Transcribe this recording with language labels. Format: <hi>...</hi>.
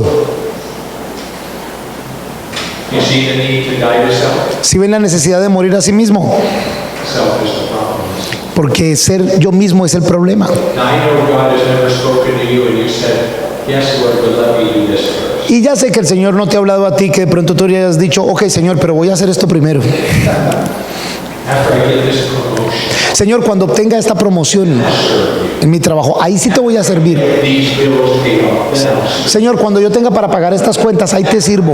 <en>You see the need to die to self?</en> <es>Si ven la necesidad de morir a sí mismo,</es> <en>Self is the problem. isn't it?</en> <es>porque ser yo mismo es el problema.</es> <en>Now, I know God has never spoken to you and you said, yes, Lord, but let me do this first.</en> <es>Y ya sé que el Señor no te ha hablado a ti, que de pronto tú hayas dicho, ok, Señor, pero voy a hacer esto primero.</es> <en>After I get this promotion,</en> <es>Señor, cuando obtenga esta promoción en mi trabajo, ahí sí te voy a servir.</es> <en>these bills paid off, then I'll serve.</en> <es>Señor, cuando yo tenga para pagar estas cuentas, ahí te sirvo.</es>